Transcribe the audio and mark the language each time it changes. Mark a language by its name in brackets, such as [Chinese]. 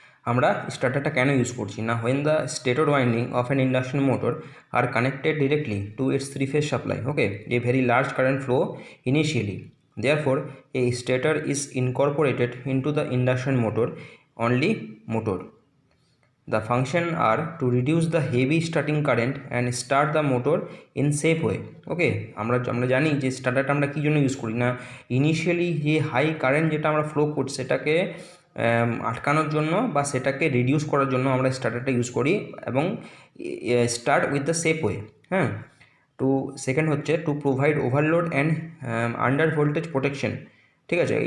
[Bangla] আমরা স্টার্টারটা কেন ইউজ করছি না, [English] When the stator winding of an induction motor are connected directly to its three phase supply, okay, a very large current flow initially, therefore a stator is incorporated into the induction motor only motor. The function are to reduce the heavy starting current and start the motor in safe way, okay. [Bangla] আমরা জানি যে স্টার্টারটা আমরা কী জন্য use করি না, initially যে high current যেটা আমরা ফ্লো করছি সেটাকে আটকানোর জন্য বা সেটাকে রিডিউস করার জন্য আমরা স্টার্টারটা ইউজ করি, এবং [English] start with the safe way, [Bangla] হ্যাঁ। [English] two second হচ্ছে to provide overload and under voltage protection, [Bangla] ঠিক আছে।